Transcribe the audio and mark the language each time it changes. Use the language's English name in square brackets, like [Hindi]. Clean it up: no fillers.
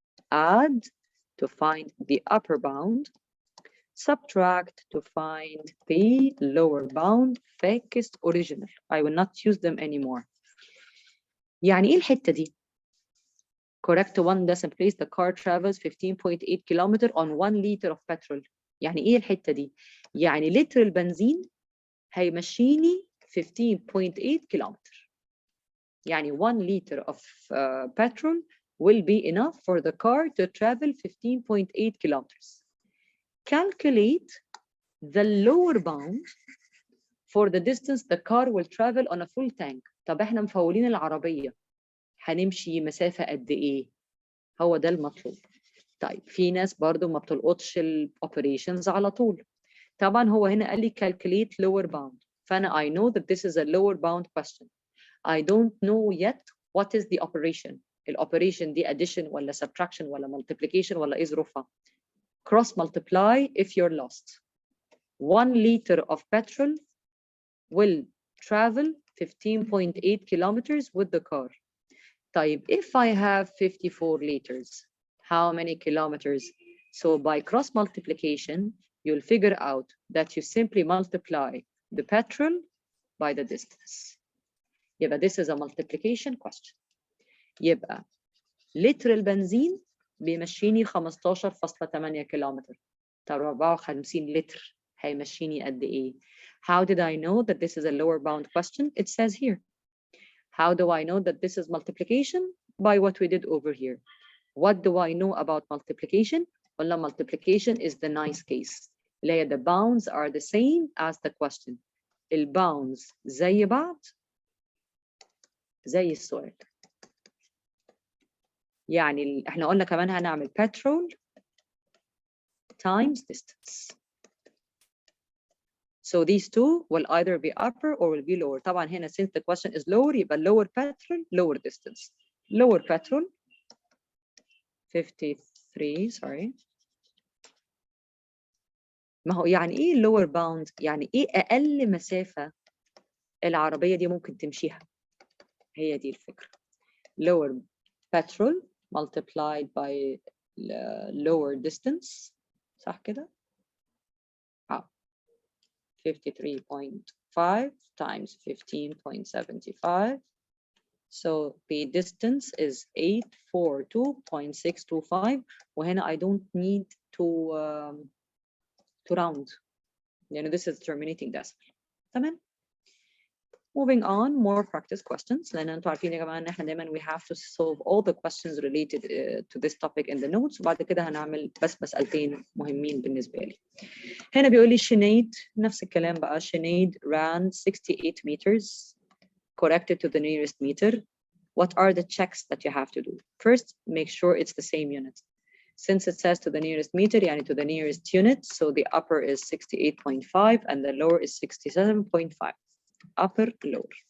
[English] Add to find the upper bound, subtract to find the lower bound. فاكس original. I will not use them anymore. [Arabic] يعني ايه الحتة دي؟ [English] Correct 1 decimal place, the car travels 15.8 kilometers on 1 liter of petrol. [Arabic] يعني ايه الحتة دي؟ يعني لتر البنزين هيمشيني 15.8 kilometers. [English] يعني 1 liter of petrol will be enough for the car to travel 15.8 kilometers. Calculate the lower bound for the distance the car will travel on a full tank. [Arabic] طب احنا مفولين العربية هنمشي مسافة قد ايه؟ هو ده المطلوب. طيب في ناس برضو ما بتلقطش الاوبريشنز على طول. طبعا هو هنا قال لي [English] calculate lower bound، فانا I know that this is a lower bound question. I don't know yet what is the operation. [Arabic] الاوبريشن دي addition ولا subtraction ولا multiplication ولا ايه ظروفها؟ [English] cross multiply if you're lost. 1 liter of petrol will travel 15.8 kilometers with the car. طيب if I have 54 liters, how many kilometers? So by cross multiplication, you'll figure out that you simply multiply the petrol by the distance. يبقى this is a multiplication question. [Arabic] يبقى لتر البنزين بيمشيني 15.8 كيلومتر. طب 54 لتر هيمشيني قد ايه؟ [English] How did I know that this is a lower bound question? It says here. How do I know that this is multiplication? By what we did over here. What do I know about multiplication? قلنا multiplication is the nice case. [Arabic] اللي هي [English] the bounds are the same as the question. [Arabic] الbounds زي بعض زي السؤال. يعني احنا قلنا كمان هنعمل [English] petrol times distance. So these two will either be upper or will be lower. [Arabic] طبعا هنا [English] since the question is lower يبقى lower petrol, lower distance. Lower petrol 53 sorry. [Arabic] ما هو يعني ايه lower bound؟ يعني ايه اقل مسافة العربية دي ممكن تمشيها؟ هي دي الفكرة. [English] Lower petrol multiplied by lower distance. [Arabic] صح كده؟ [English] 53.5 times 15.75. So the distance is 842.625. وهنا I don't need to round. You know, this is terminating decimal. [Arabic] تمام. [English] Moving on, more practice questions. [Arabic] لأن أنتوا عارفين يا جماعة إن إحنا دايماً [English] we have to solve all the questions related to this topic in the notes. [Arabic] وبعد كده هنعمل بس مسألتين مهمين بالنسبة لي. هنا بيقول لي Sinead نفس الكلام بقى. [English] Sinead ran 68 meters corrected to the nearest meter. What are the checks that you have to do? First, make sure it's the same unit. Since it says to the nearest meter, يعني to the nearest unit, so the upper is 68.5 and the lower is 67.5. Upper, lower.